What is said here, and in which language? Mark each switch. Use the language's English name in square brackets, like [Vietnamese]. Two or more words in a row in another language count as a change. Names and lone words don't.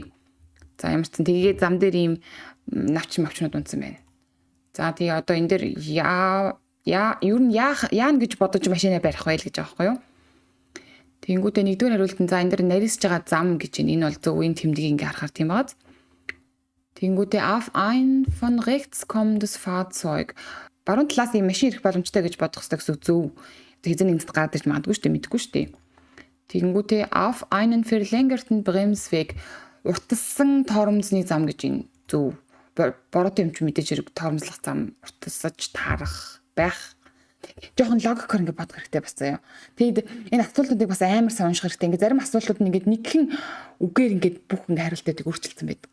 [Mongolian] За ямар ч зэн тэгээд зам дээр ийм навчнууд унтсан байна. За тэгээ одоо энэ дээр ер нь яана гэж бодож машина барих байл гэж байгаа байхгүй юу? Тэнгүүтээ нэгдүгээр хариулт нь за энэ дээр нарийсж байгаа зам гэж байна. Энэ бол зөв энэ тэмдгийг ингээ харахаар тийм байгааз. [German] Тэнгүүтээ auf ein von rechts kommendes Fahrzeug. [Mongolian] баруун талаас ийм машин ирэх боломжтой гэж бодох хэрэгтэй гэсэн зөв. Хэзээ нэгт гадаж магадгүй шүү дээ, мэдэхгүй шүү дээ. Тэгэнгүүтээ [German] auf einen verlängerten Bremsweg [Mongolian] уртассан торомзны зам гэж энэ зөв. Бороотой юм чи мэдээж хэрэг торомзлох зам уртасаж таарах байх. Жохон логикоор ингэ бодох хэрэгтэй бас заяа. Тэгэд энэ асуултуудыг бас амар сонирхох хэрэгтэй. Ингээ зарим асуултууд нь ингээ нэгхэн үгээр ингээ бүх ингээ хариултыг өөрчилсөн байдаг.